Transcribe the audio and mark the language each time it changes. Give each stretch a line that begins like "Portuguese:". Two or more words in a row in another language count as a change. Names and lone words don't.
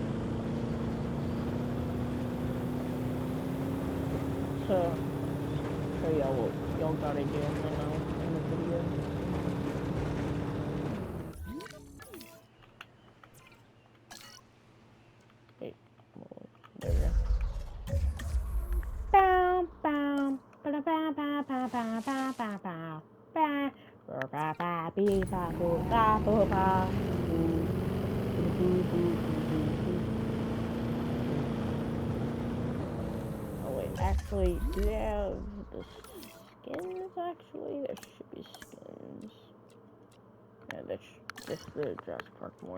English: So show y'all what y'all gotta do, and then I'll end the video. Wait, there we go. Bow, bow, ba da ba ba ba ba ba ba ba ba. Ba ba bee ba boo ba boo ba. Oh wait, actually, do they have the skins? Actually, there should be skins. Yeah, that's just the Jurassic Park one.